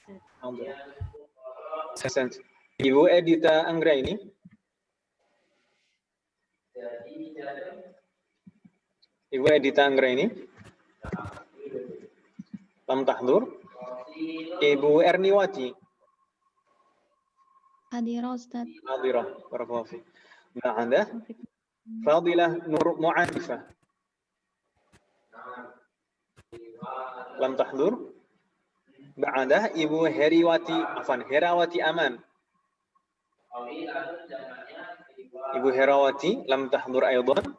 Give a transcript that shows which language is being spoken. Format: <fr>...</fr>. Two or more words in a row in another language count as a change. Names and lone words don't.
<ar>Ibu Edita Anggraini, Ibu Edita Anggraini, لم تحضر. Ibu Erniwati, حاضرة أستاذ. hadirah. بارك الله فيك. Ba'da Fadilah Nur Mu'arifah, لم تحضر. Ba'da Ibu Herawati Aman, Ibu Herawati لم تحضر أيضا.</ar>